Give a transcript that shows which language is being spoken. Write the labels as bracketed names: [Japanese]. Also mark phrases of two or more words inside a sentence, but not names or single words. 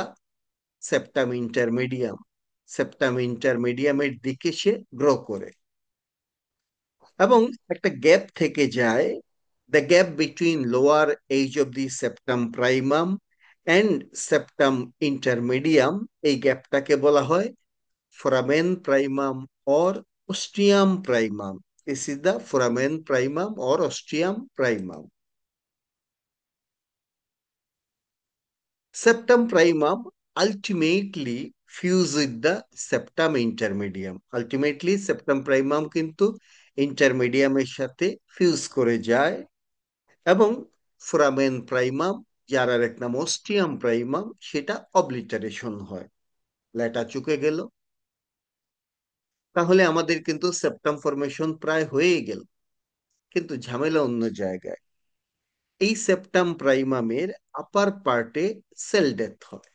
[English] septum intermedium, septum intermediumের [Bangla] দিকে সে গ্রো করে এবং একটা গ্যাপ থেকে যায়, [English] the gap between lower edge of the septum primum and septum intermedium, [Bangla] এই গ্যাপটাকে বলা হয় [English] foramen primum or ostium primum. This is the foramen primum or ostium primum. Septum primum ultimately fuse with the septum intermedium. Ultimately septum primum [Bangla] কিন্তু intermedium এর সাথে ফিউজ করে যায় এবং [English] foramen primum, [Bangla] যার আর এক নাম [English] ostium primum, [Bangla] সেটা অবলিটারেশন হয়, লেটা চুকে গেল। তাহলে আমাদের কিন্তু [English] septum formation [Bangla] প্রায় হয়ে গেল, কিন্তু ঝামেলা অন্য জায়গায়। এই [English] septum primumের upper partে cell death [Bangla] হয়।